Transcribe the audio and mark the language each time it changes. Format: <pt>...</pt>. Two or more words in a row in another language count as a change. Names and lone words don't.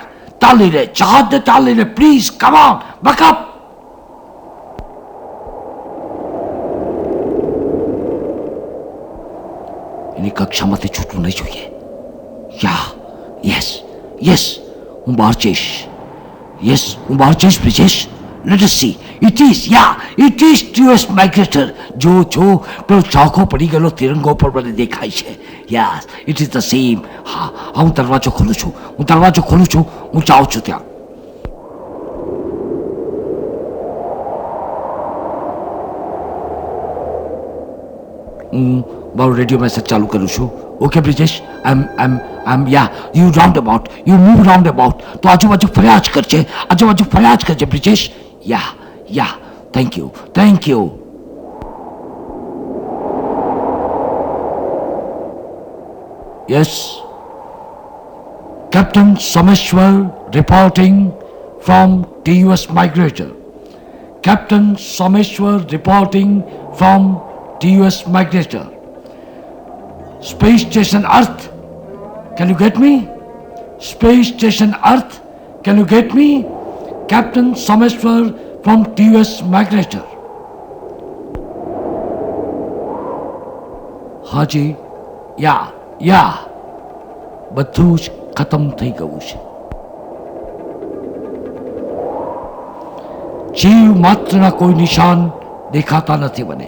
<gu>ચાલી રે, જહાજને ચાલી રે,</gu> <en>please come on, buck up.</en> <gu>એની કક્ષામાંથી છૂટવું નહીં જોઈએ. યસ, હું બહાર જઈશ. બ્રિજેશ.</gu> <en>Let us see. It is TUS migrator.</en> <gu>જો પેલો ચોખ્ખો પડી ગયેલો તિરંગો પર મને દેખાય છે.</gu> <en>Yes, it is the same.</en> <gu>હા, હું દરવાજો ખોલું છું. હું જાઉં છું ત્યાં. હું મારો રેડિયો મેસેજ ચાલુ કરું છું.</gu> <en>OK Brijesh, you move round about.</en> <gu>તો આજુબાજુ ફર્યા જ કરજે બ્રિજેશ.</gu> <en>Yeah, thank you. Yes, Captain Someshwar reporting from TUS Migrator. Space Station Earth, can you get me? Captain Someshwar from TUS Migrator.</en> <gu>હાજી, યા, બધું જ ખતમ થઈ ગયું છે. જીવ માત્રના કોઈ નિશાન દેખાતા નથી મને.</gu>